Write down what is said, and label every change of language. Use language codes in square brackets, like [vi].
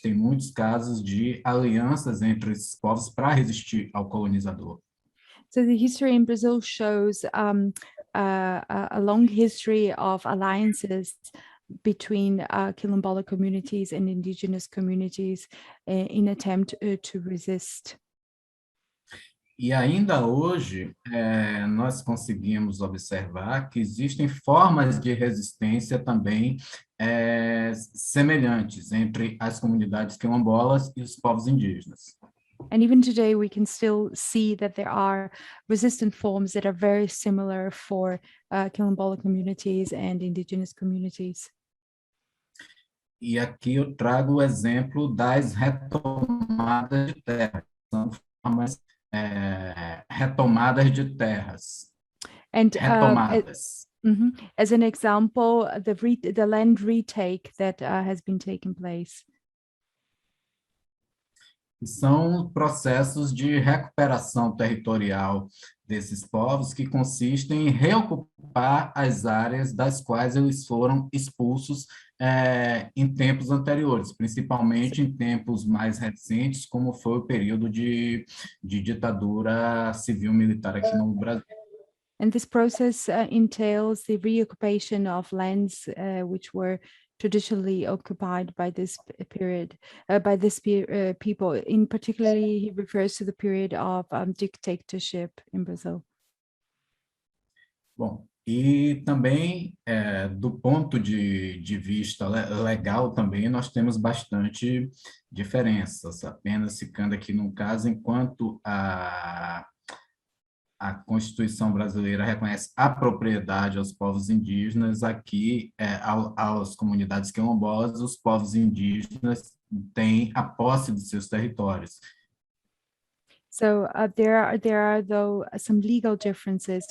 [pt] Tem muitos casos de alianças entre esses povos para resistir ao colonizador. [en] So the history in Brazil shows a long history of alliances between Quilombola communities and indigenous communities in attempt to resist. [pt] E ainda hoje, nós conseguimos observar que existem formas de resistência também semelhantes entre as comunidades quilombolas e os povos indígenas. [en] And even today, we can still see that there are resistant forms that are very similar for Quilombola communities and indigenous communities. [pt] E aqui eu trago o exemplo das retomadas de terras. São formas retomadas de terras. [en] And [pt] retomadas. [en] As an example, the land retake that has been taking place. [pt] São processos de recuperação territorial desses povos que consistem em reocupar as áreas das quais eles foram expulsos em tempos anteriores, principalmente em tempos mais recentes, como foi o período de ditadura civil-militar aqui no Brasil. [en] And this process entails the reoccupation of lands which were traditionally occupied by this period, people. In particularly, he refers to the period of dictatorship in Brazil. [pt] Bom, e também, do ponto de vista legal também, nós temos bastante diferenças, apenas ficando aqui num caso, enquanto a Constituição brasileira reconhece a propriedade aos povos indígenas, aqui, às comunidades quilombolas, os povos indígenas têm a posse de seus territórios. [en] So there are though some legal differences.